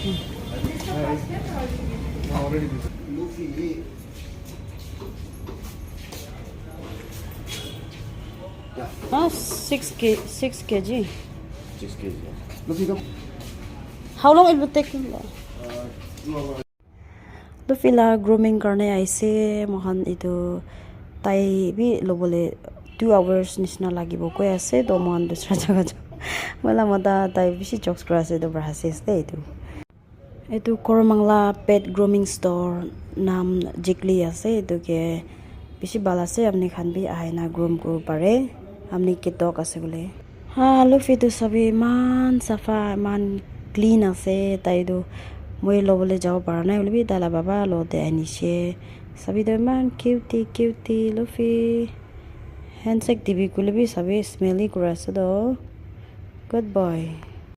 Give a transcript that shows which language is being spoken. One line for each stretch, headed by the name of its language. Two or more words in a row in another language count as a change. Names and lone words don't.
English: Luffy. Ah, 6 kg. 6 kg. Luffy, come. How long it will take? 2 hours.
Naga Pidgin: Luffy la grooming karne aise mohan itu tai bi lobole 2 hours nisna lagibo koi ase to mohan dusra jaga ja wala mata tai bishi jokes kra ase to brasis de itu Koromangla
English: pet grooming store
Naga Pidgin: nam Jikli ase itu ke bishi bala ase apni khan bi aina groom kuro pare amni ke dog ase bole ha Luffy tu sabi man safa man clean ase tai du moi lobole jao para nai bole bi dala baba lo de anishe sabi do man cutie Luffy handshake dibi kule bi sabi smelly kura ase do
English: good boy